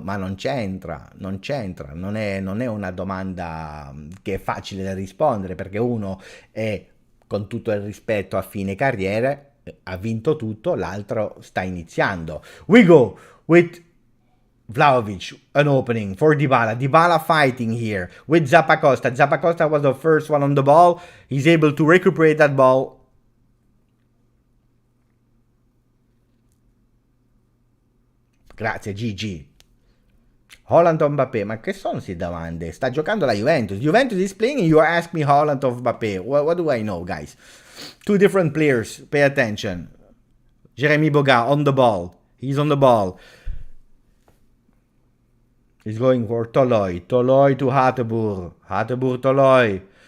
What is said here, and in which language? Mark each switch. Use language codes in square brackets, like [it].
[it] Ma non c'entra, non è una domanda che è facile da rispondere, perché uno è, con tutto il rispetto, a fine carriera, ha vinto tutto, l'altro sta iniziando. [en] We go with Vlahovic, an opening for Dybala fighting here with Zappacosta. Zappacosta was the first one on the ball. He's able to recuperate that ball. [it] Grazie Gigi. Haaland o Mbappé? Ma che sono queste domande? Sta giocando la Juventus. [en] Juventus is playing and you ask me Haaland or Mbappé. What do I know, guys? Two different players. Pay attention. Jeremy Boga on the ball. He's on the ball. He's going for Toloi. Toloi to Hateboer. Hateboer, Toloi.